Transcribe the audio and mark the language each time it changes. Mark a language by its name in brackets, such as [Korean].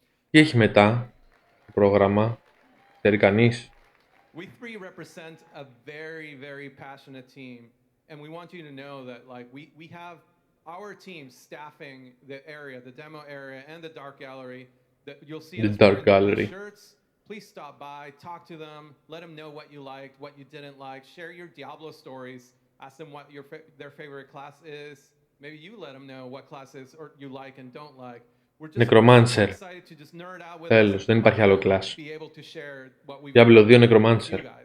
[Greek] Τι έχει μετά το πρόγραμμα, ξέρει κανείς? [English] We three represent a very, very passionate team, and we want you to know that we have our team staffing the area, the demo area, and the dark gallery. That you'll see the dark gallery shirts. Please stop by, talk to them, let them know what you liked, what you didn't like, share your Diablo stories, ask them what their favorite class is. Maybe you let them know what classes you like and don't like. Necromancer. [Greek] Τέλος, δεν υπάρχει άλλο class. Diablo 2 Necromancer.